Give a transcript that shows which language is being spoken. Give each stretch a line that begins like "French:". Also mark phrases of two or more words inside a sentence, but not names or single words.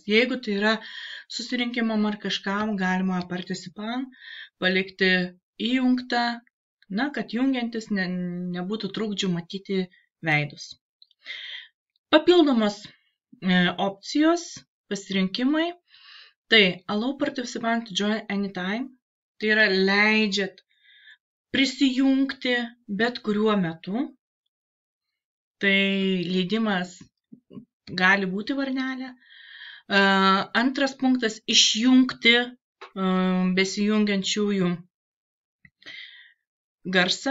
Lithuanian: Jeigu tai yra susirinkimam ar kažkam, galima participant palikti įjungtą, kad jungiantis nebūtų trukdžių matyti veidus. Papildomos opcijos, pasirinkimai.
English: Tai allow participant to join anytime,
Lithuanian: tai yra leidžiat prisijungti bet kuriuo metu. Tai leidimas gali būti varnelė. Antras punktas – išjungti besijungiančiųjų garsą.